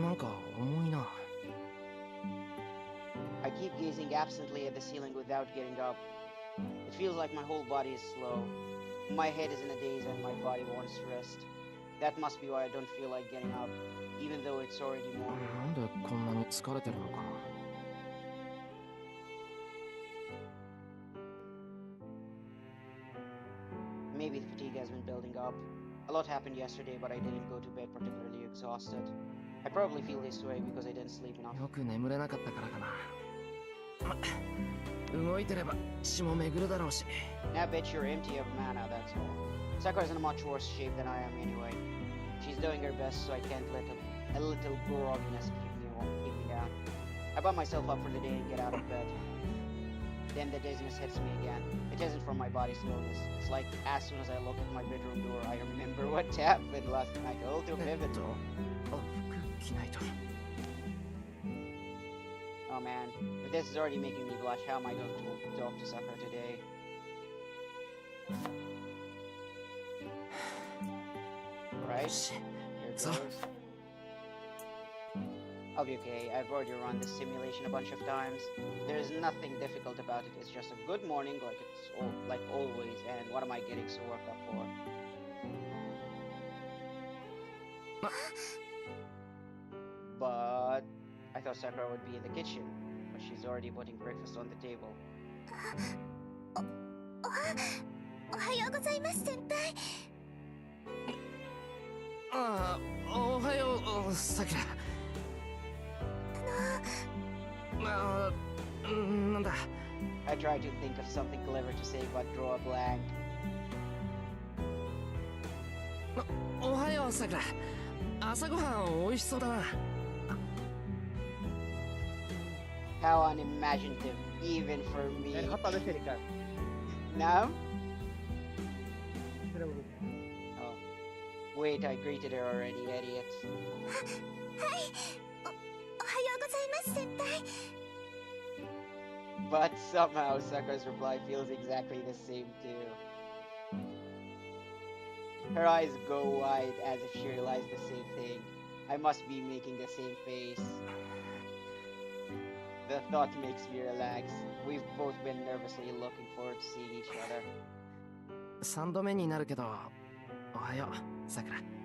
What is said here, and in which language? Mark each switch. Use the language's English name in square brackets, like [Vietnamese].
[Japanese] なんか重いな。 [English] I keep gazing absently at the ceiling without getting up. It feels like my whole body is slow. My head is in a daze and my body wants to rest. That must be why I don't feel like getting up, even though it's already morning. [Japanese] なんでこんなに疲れてるのかな。 [English] Maybe the fatigue has been building up. A lot happened yesterday, but I didn't go to bed particularly exhausted. I probably feel this way because I didn't sleep enough. [Japanese] よく眠れなかったからかな。ま、動いてれば血も巡るだろうし。 [English] I bet you're empty of mana, that's all. Sakura's in a much worse shape than I am anyway. She's doing her best, so I can't let a little grogginess keep me down. I bump myself up for the day and get out of bed. Then the dizziness hits me again. It isn't from my body's slowness. It's like as soon as I look at my bedroom door, I remember what happened last night. All too vivid. [Japanese] 服着ないと。 [English] Oh man, if this is already making me blush, how am I going to talk to Sakura today? Right? Here it So- goes. I'll be okay. I've already run this simulation a bunch of times. There's nothing difficult about it. It's just a good morning, like always. And what am I getting so worked up for? But I thought Sakura would be in the kitchen, but she's already putting breakfast on the table. [Japanese] おはようございます先輩。ああ、おはよう、さくら。ああ、なんだ。 [English] I tried to think of something clever to say, but draw a blank. [Japanese] おはよう、さくら。朝ごはん美味しそうだな。 [English] How unimaginative, even for me. [Arabic] يعني خطأ بشري كان. [English] Now? [Arabic] كده بقول. [English] Oh. Wait, I greeted her already, idiot. [Japanese] はい。おはようございます先輩。 [English] But somehow Sakura's reply feels exactly the same too. Her eyes go wide as if she realized the same thing. I must be making the same face. The thought makes me relax. We've both been nervously looking forward to seeing each other. [Japanese] 3度目になるけど、おはよう、さくら。